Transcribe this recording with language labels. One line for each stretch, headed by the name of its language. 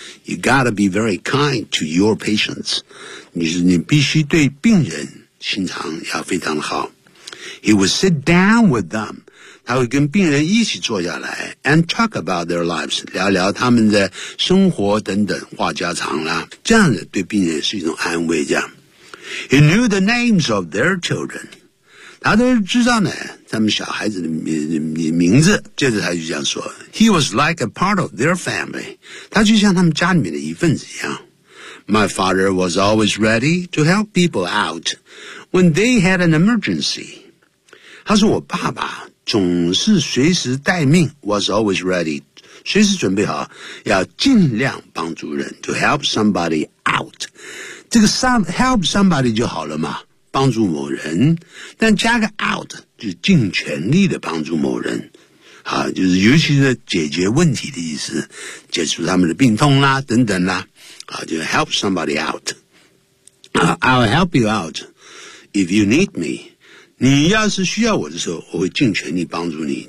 English: You gotta be very kind to your patients.
Chinese: 你必须对病人心肠要非常好。
English: He would sit down with them.
Chinese: 他会跟病人一起坐下来
English: and talk about their lives,
Chinese: 聊聊他们的生活等等，话家常啦。这样子对病人是一种安慰这样。
English: He knew the names of their children.
Chinese: 他都知道呢他们小孩子的名字。接着他就这样说
English: He was like a part of their family.
Chinese: 他就像他们家里面的一份子一样。
English: My father was always ready to help people out when they had an emergency.
Chinese: 他说我爸爸总是随时待命
English: was always ready,
Chinese: 随时准备好要尽量帮助人
English: to help somebody out.
Chinese: 这个 help somebody 就好了嘛。帮助某人，但加个 out 就尽全力的帮助某人，啊，就是尤其是解决问题的意思，解除他们的病痛啦，等等啦，啊，就 help somebody out.
English: I'll help you out if you need me.
Chinese: 你要是需要我的时候，我会尽全力帮助你。